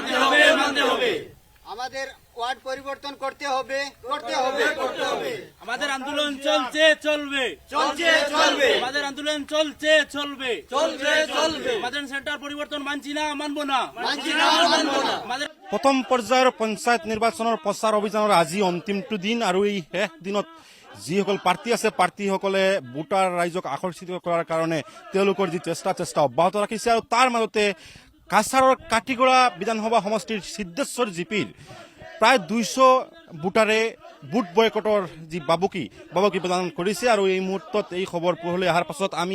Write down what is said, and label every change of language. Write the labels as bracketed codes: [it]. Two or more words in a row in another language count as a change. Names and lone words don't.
[bn] আমাদের ওয়ার্ড পরিবর্তন করতে হবে, করতে হবে। আমাদের আন্দোলন চলছে, চলবে, চলছে, চলবে। আমাদের আন্দোলন চলছে, চলবে, আমাদের সেন্টার পরিবর্তন মানছি না, মানবো না। মানছি না, মানবো না। আমাদের [as] প্ৰথম পৰ্যায়ৰ পঞ্চায়ত নিৰ্বাচনৰ প্ৰচাৰ অভিযানৰ আজি অন্তিমটো দিন আৰু এই শেষ দিনত যিসকল প্ৰাৰ্থী আছে প্ৰাৰ্থীসকলে ভোটাৰ ৰাইজক আকৰ্ষিত কৰাৰ কাৰণে তেওঁলোকৰ যি চেষ্টা অব্যাহত ৰাখিছে আৰু তাৰ মাজতে কাছাৰৰ কাটিগড়া বিধানসভা সমষ্টিৰ সিদ্ধেশ্বৰ জিপিৰ প্ৰায় 200 ভোটাৰে ভোট বয়কটৰ যি বাবুকি প্ৰদান কৰিছে আৰু এই মুহূৰ্তত এই খবৰ পোহৰলৈ অহাৰ পাছত আমি